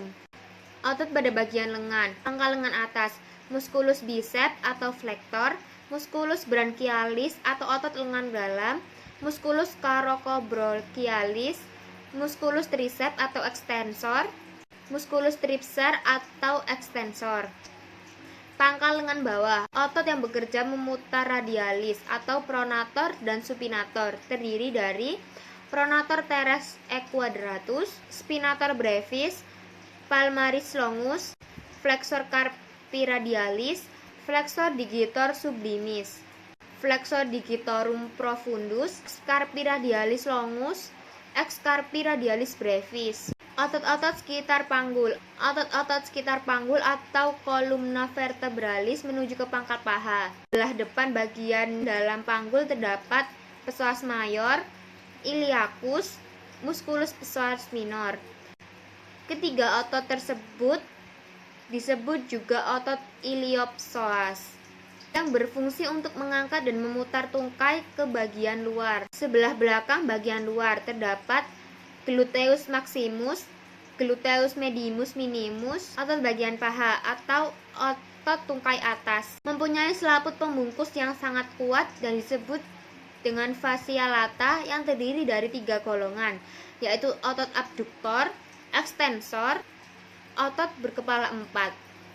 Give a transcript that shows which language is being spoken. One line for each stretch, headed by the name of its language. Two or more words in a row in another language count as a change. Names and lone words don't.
Indonesian: Otot pada bagian lengan, pangkal lengan atas,
Latin: musculus bicep
Indonesian: atau flektor,
Latin: musculus branchialis
Indonesian: atau otot lengan dalam,
Latin: musculus coracobrachialis, musculus triceps
Indonesian: atau extensor,
Latin: musculus tricep
Indonesian: atau extensor. Pangkal lengan bawah, otot yang bekerja memutar radialis atau pronator dan supinator, terdiri dari
Latin: pronator teres equadratus, spinator brevis, palmaris longus, flexor carpi radialis, flexor digitor sublimis, flexor digitorum profundus, carpi radialis longus, ex carpi radialis brevis.
Indonesian: Otot-otot sekitar panggul. Otot-otot sekitar panggul atau kolumna vertebralis menuju ke pangkal paha. Belah depan bagian dalam panggul terdapat
Latin: psoas mayor,
Indonesian: iliacus,
Latin: musculus psoas minor.
Indonesian: Ketiga otot tersebut disebut juga otot iliopsoas yang berfungsi untuk mengangkat dan memutar tungkai ke bagian luar. Sebelah belakang bagian luar terdapat
Latin: gluteus maximus, gluteus medius minimus,
Indonesian: otot bagian paha atau otot tungkai atas. Mempunyai selaput pembungkus yang sangat kuat dan disebut dengan
Latin: fascia lata
Indonesian: yang terdiri dari 3 golongan, yaitu otot abduktor, ekstensor, otot berkepala 4.